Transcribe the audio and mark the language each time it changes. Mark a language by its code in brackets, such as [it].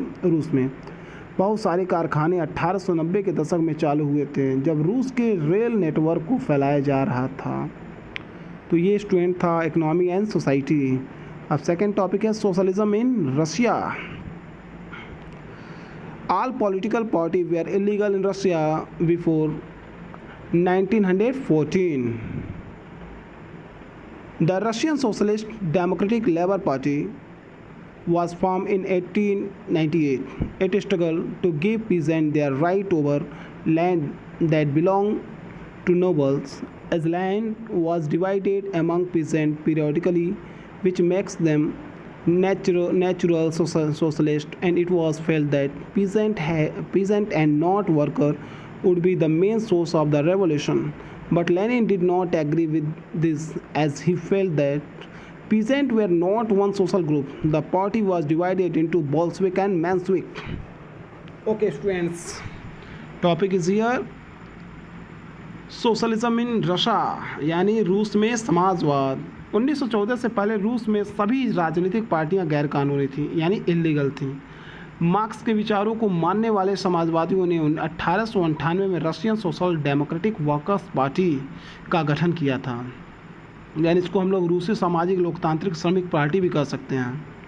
[hi] रूस में बहुत सारे कारखाने 1890 के दशक में चालू हुए थे, जब रूस के रेल नेटवर्क को फैलाया जा रहा था। तो ये स्टूडेंट था इकोनॉमी एंड सोसाइटी। अब सेकेंड टॉपिक है socialism in Russia. [en] All political parties were illegal in Russia before 1914. The Russian Socialist Democratic Labour Party was formed in 1898. It struggled to give peasants their right over land that belonged to nobles, as land was divided among peasants periodically, which makes them natural socialist, and it was felt that peasant and not worker would be the main source of the revolution. But Lenin did not agree with this, as he felt that peasants were not one social group. The party was divided into Bolshevik and Menshevik. Okay students, topic is here socialism in Russia, [hi] यानी रूस में समाजवाद। 1914 से पहले रूस में सभी राजनीतिक पार्टियां गैरकानूनी थीं, यानी इलीगल थीं। मार्क्स के विचारों को मानने वाले समाजवादियों ने 1898 में Russian social democratic workers party का गठन किया था, यानी इसको हम लोग रूसी सामाजिक लोकतांत्रिक श्रमिक पार्टी भी कह सकते हैं।